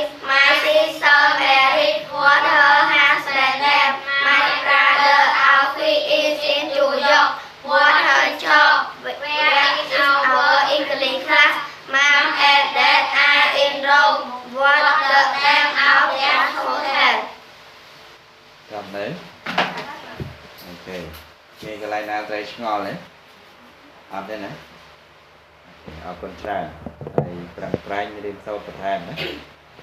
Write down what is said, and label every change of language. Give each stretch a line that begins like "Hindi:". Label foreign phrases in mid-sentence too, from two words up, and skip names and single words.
English: My sister married. What her husband name? My brother Alfie is in New York. What her job? Where is our English class? Mom and dad are in Rome. What the name of their hotel?
Khmer: ចាំទៅអូខេគេកន្លែងណាត្រូវឆ្ងល់ទេអត់ទេណាអរគុណច្រើនហើយប្រឹងប្រែងរៀនសូត្របន្ថែមណា